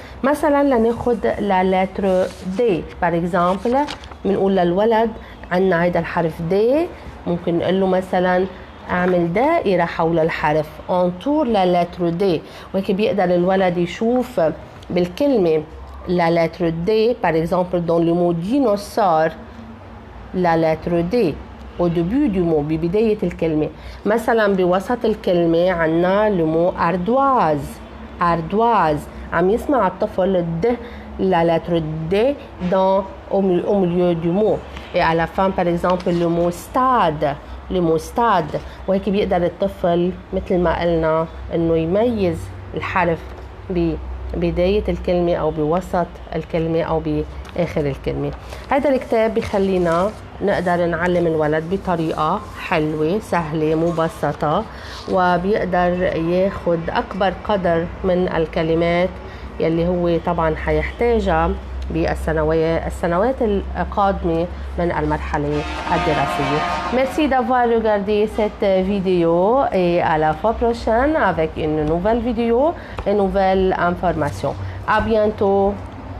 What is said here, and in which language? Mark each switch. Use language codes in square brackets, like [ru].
[ar] مثلا لناخد [fr] لا لتر دي par exemple، [ar] بنقول للولد عنا هيدا الحرف دي، ممكن نقول له مثلا اعمل دائرة حول الحرف [fr] entoure la lettre D، [ar] وهيك بيقدر الولد يشوف بالكلمة [fr] la lettre D par exemple dans le mot dinosaure la lettre D au début du mot [ar] ببداية الكلمة. مثلا بوسط الكلمة عنا [fr] le mot ardoise، [ar] ardoise عم يسمع الطفل الد [fr] la lettre D dans au milieu du mot. Et à la fin par exemple le mot stade، [ar] le mot stade، وهيك بيقدر الطفل مثل ما قلنا انه يميز الحرف ببداية الكلمة او بوسط الكلمة او باخر الكلمة. هذا الكتاب بيخلينا نقدر نعلم الولد بطريقة حلوة سهلة مبسطة، وبيقدر ياخد اكبر قدر من الكلمات يلي هو طبعا حيحتاجها بالسنوات القادمة من المرحلة الدراسية. [fr] Merci d'avoir regardé cette vidéo et à la fois prochaine avec une nouvelle vidéo et nouvelles informations. À bientôt.